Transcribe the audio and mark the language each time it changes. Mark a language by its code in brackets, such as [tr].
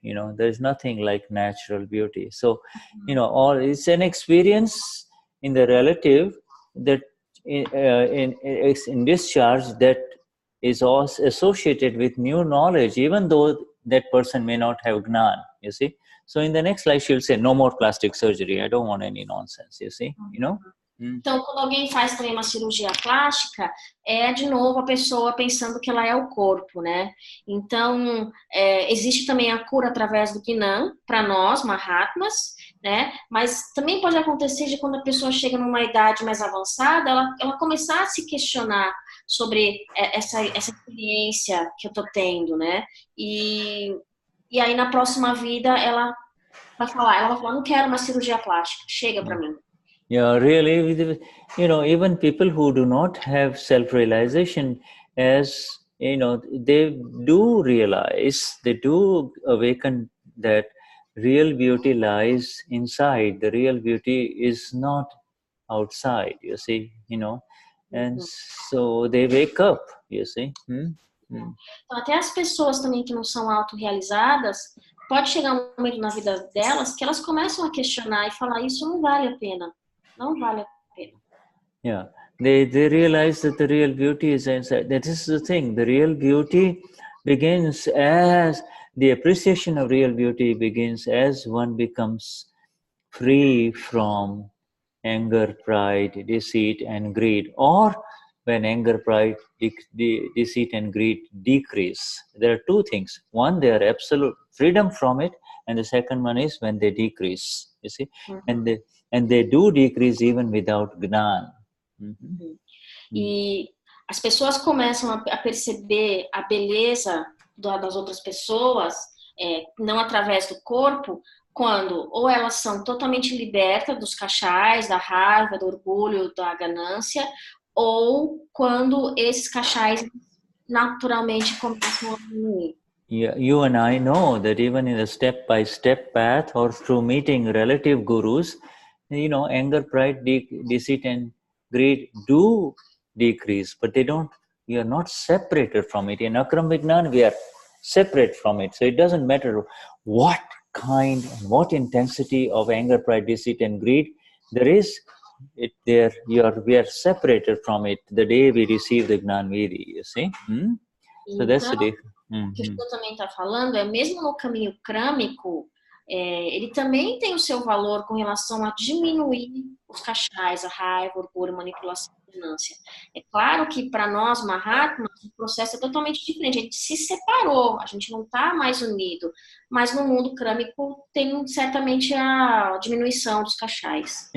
[en] There's nothing like natural beauty. So, it's an experience in the relative that in discharge that is also associated with new knowledge, even though that person may not have Gnan, you see. So in the next slide, she'll say, no more plastic surgery. I don't want any nonsense, you see, [pt] Então, quando alguém faz também uma cirurgia plástica, é de novo a pessoa pensando que ela é o corpo, né? Então, existe também a cura através do Gnan, para nós, Mahatmas, né? Mas também pode acontecer de quando a pessoa chega numa idade mais avançada, ela começar a se questionar sobre essa experiência que eu tô tendo, né? E aí, na próxima vida, ela vai falar, não quero uma cirurgia plástica, chega para mim. [en] Yeah, really, even people who do not have self-realization, as they do realize, they do awaken that real beauty lies inside. The real beauty is not outside, you see, and so they wake up, you see. [pt] Então, até as pessoas também que não são autorrealizadas, pode chegar um momento na vida delas que elas começam a questionar e falar, isso não vale a pena. Não vale a pena. [en] Yeah, they realize that the real beauty is inside. That is the thing. The real beauty begins as the appreciation of real beauty begins as one becomes free from anger, pride, deceit, and greed, or when anger, pride, deceit, and greed decrease. There are two things. One, they are absolute freedom from it, and the second one is when they decrease. You see, and they do decrease even without Gnan. [pt] E as pessoas começam a perceber a beleza das outras pessoas, não através do corpo, quando ou elas são totalmente libertas dos cachais, da raiva, do orgulho, da ganância, ou quando esses cachais naturalmente começam a diminuir. [en] Yeah, you and I know that even in a step-by-step path or through meeting relative gurus, anger, pride, deceit, and greed do decrease, but you are not separated from it. In Akram Vignan, we are separate from it. So it doesn't matter what kind, what intensity of anger, pride, deceit, and greed there is. We are separated from it the day we receive the Gnan Vidhi, you see. So that's the difference. [pt] O que o Shuddha também está falando mesmo no caminho crâmico, ele também tem o seu valor com relação a diminuir os cachais, a raiva, o orgulho, manipulação e ganância. É claro que para nós, Mahatmas, o processo é totalmente diferente. A gente se separou, a gente não está mais unido, mas no mundo crâmico tem certamente a diminuição dos cachais.